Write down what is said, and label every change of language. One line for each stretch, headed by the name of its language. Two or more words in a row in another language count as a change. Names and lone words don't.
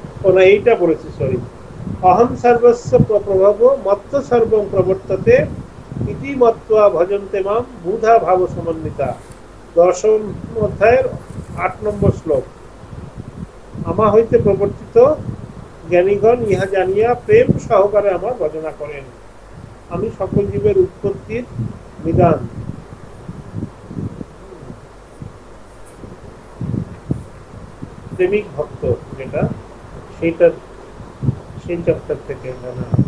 Bangla: না, এইটা বলেছি, সরি।
Sanskrit: অহং সর্বস্ব প্রভব মত্ত সর্বং প্রবর্ততে ইতি মত্ত্বা ভজন্তে মাম বুধা ভাব সমন্বিতা।
Bangla: 10ম অধ্যায়ের 8 নম্বর শ্লোক। আমা হইতে প্রবর্তিত জ্ঞানীগণ ইহা জানিয়া প্রেম সহকারে আমার ভজনা করেন। আমি সকল জীবের উৎপত্তির নিদান। প্রেমিক ভক্ত যেটা, সেইটা সেই চ্যাপ্টার থেকে জানা।